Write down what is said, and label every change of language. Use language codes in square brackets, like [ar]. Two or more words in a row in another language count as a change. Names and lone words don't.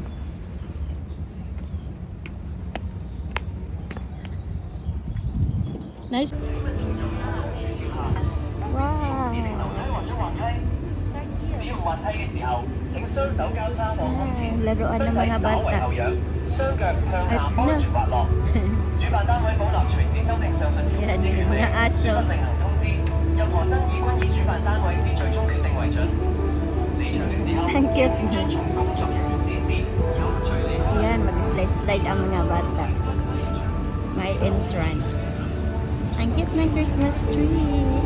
[tl] Nice. Wow. [yue] 使用滑梯嘅時候，請雙手交叉往胸前， [tl] Laruan [yue] 身 [tl] ng [yue] 體 [tl] mga [yue] 稍為 [tl] bata. [yue] 後仰，雙腳向下 [tl] At [yue] 安全滑落。主辦單位保留隨時修訂上述條文之權 [tl] Yan, [yue] 利， [tl] mga aso. [yue] 不另行通知。任何爭議均以主辦單位之最終決定為準。離場嘅時候， [tl] Ang cute [yue] 請遵從工作人員指示，有序離開。 [tl] Ayan, mag-slide-slide ang mga bata. May entrance. Ang cute ng [en] Christmas tree.